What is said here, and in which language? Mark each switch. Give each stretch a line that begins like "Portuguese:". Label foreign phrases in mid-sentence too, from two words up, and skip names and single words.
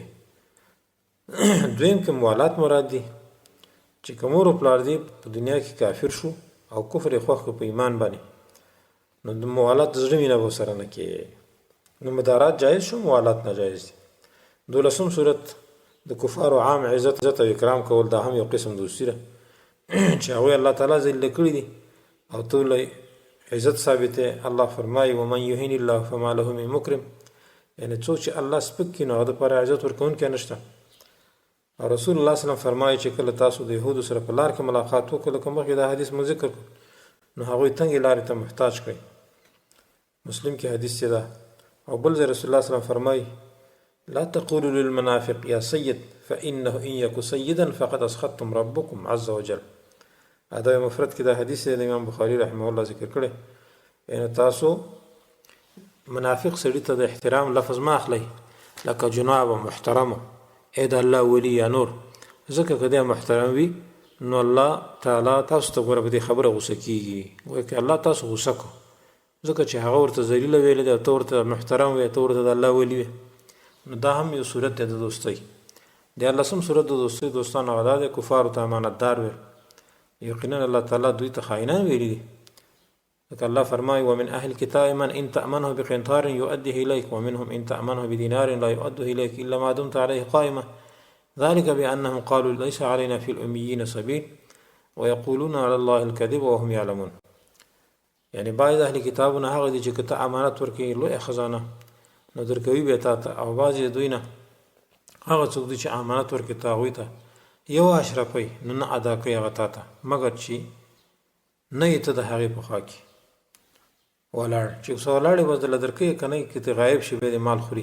Pashto: دویم کې موالات مراد دي چې که مور و پلار دي په دنیا کې کافر شو او کفر یې خوښ کړو په ایمان باندې، نو د موالات د زړه مینه به سره نه کې. نو مدارات جایز شو، موالات ناجایز دي. 12 صورت د کفارو عام عزت او اکرام کول، دا هم یو قسم دوستي ده چې هغوی الله تعالی ذلیل کړي دي او ته له عزت ثابته. الله فرمایي
Arabic: ومن یهین الله فما له من مکرم،
Pashto: یعنی څوک چې الله سپک کړي نو هغه دپاره عزت ورکوونکی نشته. او رسول الله
Arabic: صلی الله علیه وسلم
Pashto: فرمایي چې کله تاسو د یهودو سره په لار کې ملاقات وکړو، لکه مخکې دا حدیث مو ذکر کړو، نو هغوی تنګې لارې ته محتاج کړئ. مسلم کې حدیث ده. او بل ځای رسول الله
Arabic: صلی الله علیه وسلم فرمایي لا تقولوا للمنافق يا سيد فإنه إن يكن سيدا فقد أسخطتم ربكم عز وجل.
Pashto: ادب مفرد کې دا حدیث د امام بخاری رحمه الله ذکر کړی. یعنی تاسو منافق سړي ته د احترام لفظ ما اخلئ، لکه جناب محترم اې د الله ولی یا نور، ځکه که دی محترم وي نو الله تعالی تاسو ته ګوره په دې خبره غوسه کېږي، وایي که الله تاسو غوسه کړو ځکه چې هغه ورته ذلیله ویلې ده، ته ورته محترم وې، ته ورته د الله ولی وې. نو دا هم یو صورت دی د دوستۍ. 14 صورت د دوستۍ دوستانو هغه دا دی کفارو ته امانتدار ویل. یقینا الله تعالی دوی ته خائنان ویلي دي.
Arabic: لکه الله فرمایي ومن اهل الكتاب من ان تأمنه بقنطار يؤديه اليك ومنهم ان تأمنه بدينار لا يؤده اليك الا ما دمت عليه قائما ذلك بانهم قالوا ليس علينا في الاميين سبيل ويقولون على الله الكذب وهم يعلمون.
Pashto: یعنی بعض اهل کتابونه هغه دي چې کته امانت ورکړي لوی خزانه نو درکوي به تا ته، او بعضې دوی نه هغه څوک دي چې امانت ورکړي ته هغوی ته یو اشرفی نو نه ادا کوي هغه تا ته، مګر چې نه یې ته د هغې په خوا کې ولاړ، چې اوس ولاړې بس دله درکوي، که نه که ته غایب شي بیا د مال خوري.